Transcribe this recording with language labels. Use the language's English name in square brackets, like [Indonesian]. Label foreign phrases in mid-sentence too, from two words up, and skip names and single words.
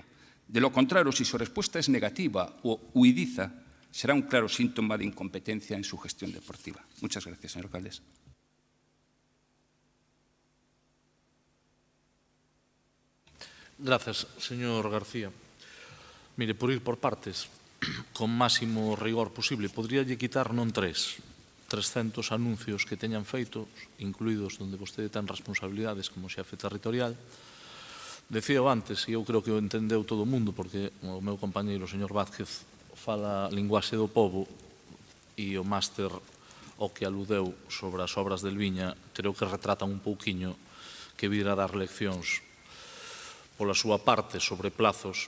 [Spanish] De lo contrario, si su respuesta es negativa o huidiza, será un claro síntoma de incompetencia en su gestión deportiva. Muchas gracias, señor alcalde. Gracias, señor García. [Galician] Mire, por ir por partes, con máximo rigor posible, podríalle quitar non 300 anuncios que teñan feitos, incluídos onde vostede ten responsabilidades como xefe territorial. Decía antes, e eu creo que o entendeu todo o mundo, porque o meu compañeiro, o señor Vázquez, fala linguaxe do povo e o máster ao que aludeu sobre as obras del Viña, creo que retratan un pouquiño que vir a dar leccións pola súa parte sobre plazos.